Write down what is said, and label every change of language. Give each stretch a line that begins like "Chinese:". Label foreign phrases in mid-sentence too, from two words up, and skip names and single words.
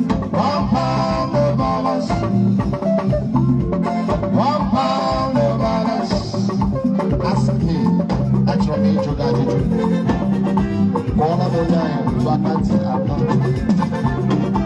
English: One pound of dollars. One pound of dollars.
Igbo: Asị gị, achọrọ m ịjụ gị ajụjụ. Kpọọrọ m onye ahụ, aka ntị atọ.